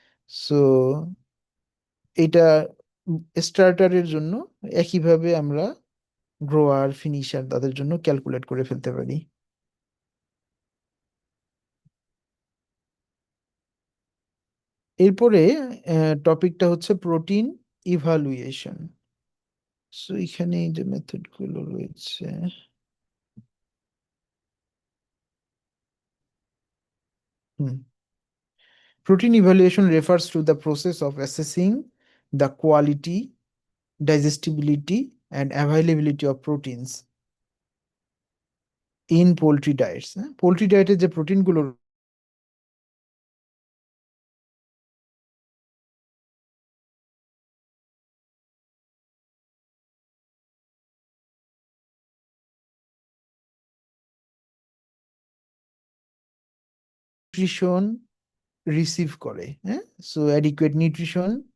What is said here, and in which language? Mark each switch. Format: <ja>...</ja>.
<bn>So এটা স্টার্টারের জন্য একইভাবে আমরা গ্রোয়ার ফিনিশার তাদের জন্য ক্যালকুলেট করে ফেলতে পারি। এরপরে টপিকটা হচ্ছে প্রোটিন ইভালুয়েশন। সো এখানে এই যে মেথড গুলো রয়েছে, হুম,</bn> <en>protein evaluation refers to the process of assessing the quality, digestibility, and availability of proteins in poultry diets।</en> <bn>Poultry ডায়েটে যে প্রোটিনগুলো নিউট্রিশন রিসিভ করে, হ্যাঁ,</bn> <en>so adequate nutrition</en>